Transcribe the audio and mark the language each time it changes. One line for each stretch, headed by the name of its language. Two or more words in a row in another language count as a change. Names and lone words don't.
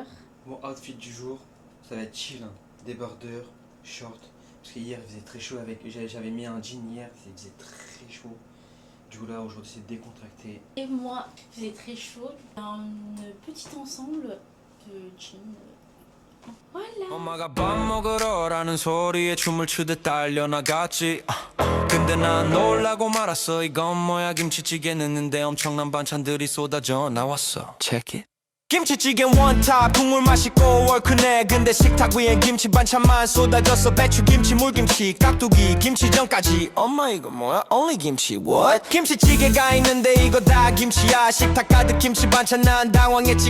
French: Mon outfit du jour, ça va être chill, hein. Débardeur, short. Parce qu'hier il faisait très chaud, j'avais mis un jean hier, il faisait très chaud. Du coup là aujourd'hui c'est décontracté. Et moi, il faisait très chaud. Un petit ensemble de jeans. Voilà.
Korean: 엄마가 밥 먹으러라는 소리에 춤을 추듯 달려나갔지. 근데 난 놀라고 말았어. 이건 뭐야 김치찌개 넣는데 엄청난 반찬들이 쏟아져 나왔어.
English: Check it.
Korean: 김치찌개 원탑 국물 맛있고 얼큰해. 근데 식탁 위엔 김치 반찬만 쏟아졌어. 배추 김치 물김치 깍두기 김치전까지. 엄마 이거 뭐야 only 김치 what? 김치찌개가 있는데 이거 다 김치야. 식탁 가득 김치 반찬 난 당황했지.